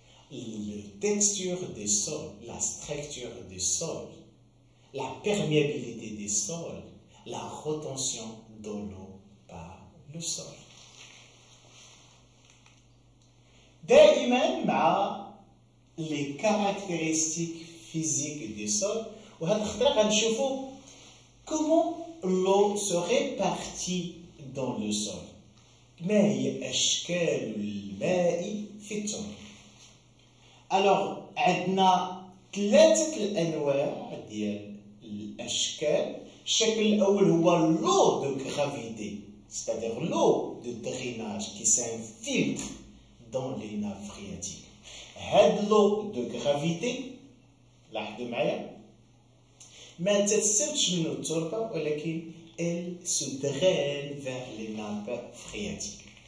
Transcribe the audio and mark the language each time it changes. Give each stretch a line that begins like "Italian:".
French: La texture des sols, la structure des sols, la perméabilité des sols, la rétention de l'eau par le sol.
Arabic: دائما مع
French: les caractéristiques physiques des sols
Arabic: وهاد الخطرة غنشوفو
French: comment l'eau se répartit dans le sol.
Arabic: ما هي أشكال الماء في التربة؟ alors عندنا 3 الأنواع ديال الأشكال. الشكل الأول هو
French: l'eau de gravité, c'est-à-dire l'eau de drainage qui s'infiltre dans les nappes phréatiques.
Arabic: هاد
French: l'eau de gravité
Arabic: لاحظوا معايا ما تتسربش منه التربة ولكن
French: elle se draine vers les nappes phréatiques.